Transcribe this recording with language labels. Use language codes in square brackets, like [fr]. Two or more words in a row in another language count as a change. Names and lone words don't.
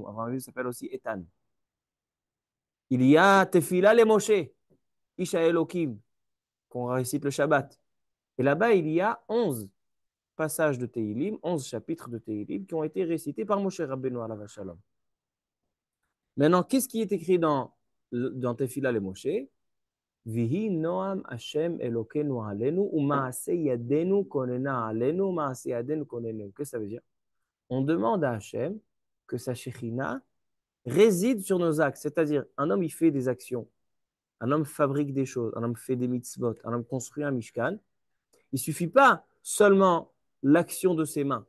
[fr] Avraham Avinu s'appelle aussi Etan. Il y a Tefila le Moshe, Isha Elokim, qu'on récite le Shabbat. Et là-bas, il y a 11 passages de Tehilim, 11 chapitres de Tehilim qui ont été récités par Moshe Rabbeinu [he] עליו השלום. [fr] Maintenant, qu'est-ce qui est écrit dans Tefila le Moshe? [he] ויהי נועם השם אלוקנו עלינו ומעשה ידינו כוננה עלינו מעשה ידינו כוננהו. [fr] Qu'est-ce que ça veut dire? On demande à Hashem que sa Shekhinah réside sur nos actes. C'est-à-dire, un homme, il fait des actions. Un homme fabrique des choses. Un homme fait des mitzvot. Un homme construit un mishkan. Il ne suffit pas seulement l'action de ses mains.